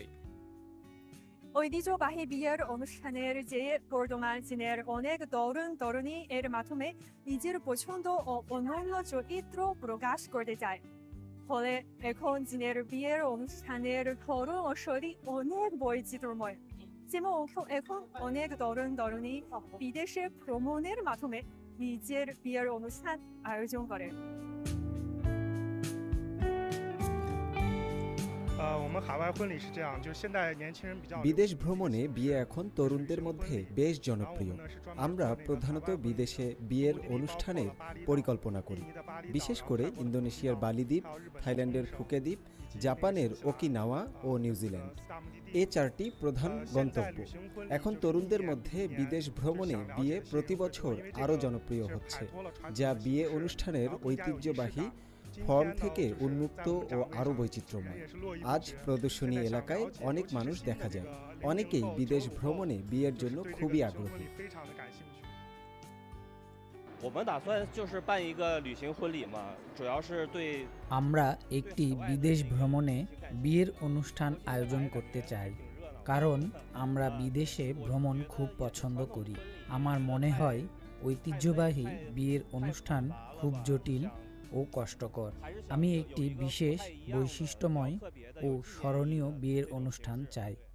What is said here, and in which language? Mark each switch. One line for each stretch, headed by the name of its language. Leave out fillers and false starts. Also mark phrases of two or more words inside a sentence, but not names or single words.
Bangla: ঐতিহ্যবাহী বিয়ের অনুষ্ঠানের যে বর্তমান চীনের অনেক তরুণ তরুণী এর মাধ্যমে নিজের পছন্দ ও অনন্য চরিত্র প্রকাশ করতে চায়। ফলে এখন চীনের বিয়ের অনুষ্ঠানের ধরন ও শৈলী অনেক বৈচিত্র্যময়। যেমন এখন অনেক তরুণ তরুণী বিদেশে ভ্রমণের মাধ্যমে নিজের বিয়ের অনুষ্ঠান আয়োজন করে।
Chinese: 我们海外婚礼是这样，就现在年轻人比较
Bangla: বিদেশ ভ্রমণে বিয়ে এখন তরুণদের মধ্যে বেশ জনপ্রিয়। আমরা প্রধানত বিদেশে বিয়ের অনুষ্ঠানের পরিকল্পনা করি, বিশেষ করে ইন্দোনেশিয়ার বালি দ্বীপ, থাইল্যান্ডের ফুকে দ্বীপ, জাপানের ওকিনাওয়া ও নিউজিল্যান্ড, এ চারটি প্রধান গন্তব্য। এখন তরুণদের মধ্যে বিদেশ ভ্রমণে বিয়ে প্রতি বছর আরও জনপ্রিয় হচ্ছে, যা বিয়ে অনুষ্ঠানের ঐতিহ্যবাহী ফর্ম থেকে উন্মুক্ত ও আরও বৈচিত্র্যময়। আজ প্রদর্শনী এলাকায় অনেক মানুষ দেখা যায়। অনেকেই বিদেশ ভ্রমণে বিয়ের জন্য খুবই আগ্রহী।
Chinese: 我们打算就是办一个旅行婚礼嘛，主要是对
Bangla: আমরা একটি বিদেশ ভ্রমণে বিয়ের অনুষ্ঠান আয়োজন করতে চাই, কারণ আমরা বিদেশে ভ্রমণ খুব পছন্দ করি। আমার মনে হয় ঐতিহ্যবাহী বিয়ের অনুষ্ঠান খুব জটিল ও কষ্টকর। আমি একটি বিশেষ বৈশিষ্ট্যময় ও স্মরণীয় বিয়ের অনুষ্ঠান চাই।